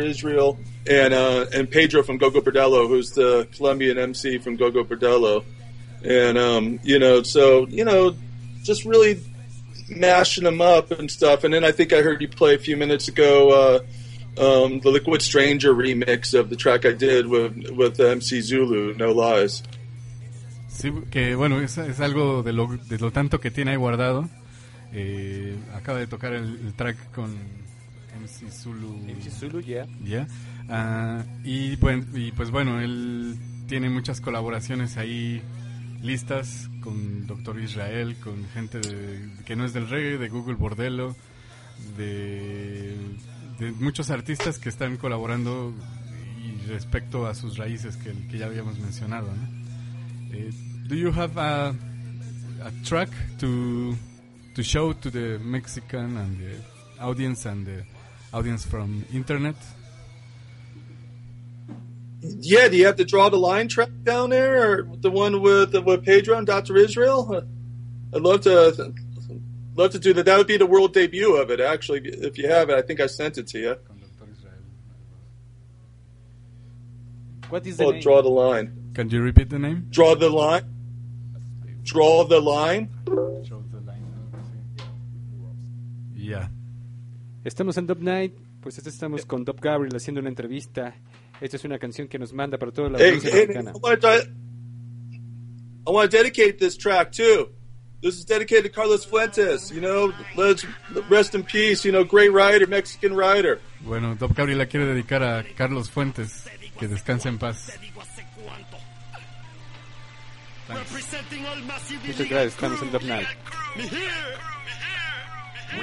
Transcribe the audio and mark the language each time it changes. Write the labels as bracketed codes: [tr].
[en] Israel and Pedro from Gogo Bordello, who's the Colombian MC from Gogo Bordello. And, just really mashing them up and stuff. And then I think I heard you play a few minutes ago the Liquid Stranger remix of the track I did with MC Zulu, No Lies. [es] Sí, que bueno, es algo de lo tanto que tiene ahí guardado. Acaba de tocar el track con MC Zulu. [en] MC Zulu, yeah. Yeah. [es] Y pues bueno, él tiene muchas colaboraciones ahí listas con Dr. Israel, con gente que no es del reggae, de Google Bordello, de muchos artistas que están colaborando y respecto a sus raíces que ya habíamos mencionado, ¿no? [en] Do you have a track to show to the Mexican and the audience from internet? Yeah, do you have to draw the line track down there, or the one with Pedro and Dr. Israel? I'd love to do that. That would be the world debut of it, actually. If you have it, I think I sent it to you. What is the name? Draw the line. Can you repeat the name? Draw the line. Draw the line. Yeah. [es] Estamos en Dub Night. Pues estamos con Dub Gabriel haciendo una entrevista. Esta es una canción que nos manda para toda la audiencia mexicana. [en] I want to dedicate this track too. This is dedicated to Carlos Fuentes, you know, let's rest in peace, you know, great writer, Mexican writer. [es] Bueno, Dub Gabriel la quiere dedicar a Carlos Fuentes, que descanse en paz. [en] Representing all massive illegal crew. [es] Muchas gracias, estamos en Dub Night. [en] Me here, me here, me here.